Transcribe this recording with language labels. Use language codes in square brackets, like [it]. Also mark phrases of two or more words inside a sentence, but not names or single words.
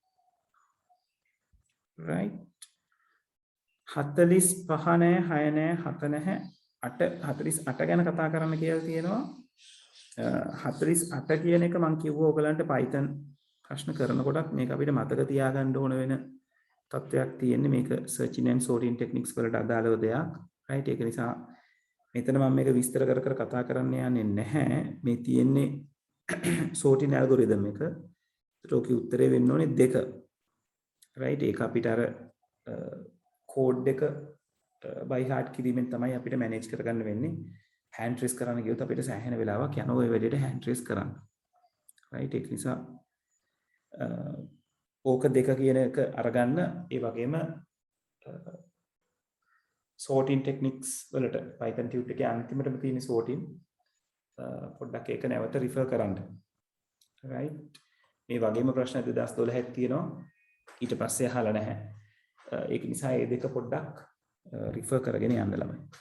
[si] right? 45 නෑ 6 නෑ 7 නැහැ 8 48 ගැන කතා කරන්න කියලා තියෙනවා. 48 කියන එක මම කිව්වා ඔයගලන්ට Python ප්‍රශ්න කරනකොටත් මේක අපිට මතක තියාගන්න ඕන වෙන තත්වයක් තියෙන්නේ. මේක [en] searching and sorting techniques [si] වලට අදාළව දෙයක්. right? ඒක නිසා මෙතන මම මේක විස්තර කර කර කතා කරන්න යන්නේ නැහැ. මේ තියෙන්නේ [en] sorting algorithm [si] එක. ඒකට ඔකේ උත්තරේ වෙන්න ඕනේ 2. right? ඒක අපිට අර කෝඩ් එක [en] by heart [si] කිරීමෙන් තමයි අපිට manage කරගන්න වෙන්නේ. [en] hand trace [si] කරන්න ගියොත් අපිට සෑහෙන වෙලාවක් යනවා ඔය වැඩේට [en] hand trace [si] කරන්න. right? ඒක නිසා ඕක 2 කියන එක අරගන්න. ඒ වගේම [en] sorting techniques [si] වලට [en] Python tube [si] එකේ අන්තිමටම තියෙන sorting පොඩ්ඩක් ඒක නැවත refer කරන්න. right? මේ වගේම ප්‍රශ්න 2012 තියෙනවා. ඊට පස්සේ අහලා නැහැ. ඒක නිසා මේ 2 පොඩ්ඩක් refer කරගෙන යන්න ළමයි.